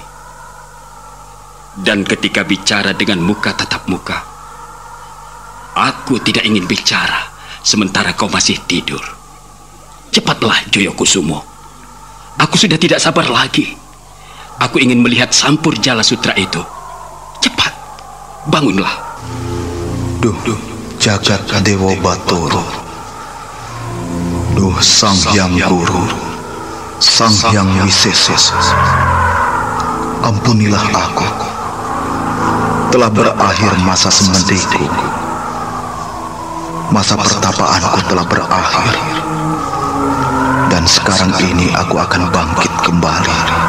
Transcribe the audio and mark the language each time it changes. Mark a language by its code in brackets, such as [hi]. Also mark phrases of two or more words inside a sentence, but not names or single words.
[id] Dan ketika bicara dengan muka tatap muka, aku tidak ingin bicara sementara kau masih tidur. Cepatlah, Joyokusumo. Aku sudah tidak sabar lagi. Aku ingin melihat sampur Jala Sutra itu. Cepat, bangunlah. Duh, Jagat Dewa Batara. Duh, Sang Hyang Guru, Sang Hyang Wisesa. Ampunilah aku. Telah berakhir masa semediku. Masa pertapaanku telah berakhir. Dan sekarang ini aku akan bangkit kembali.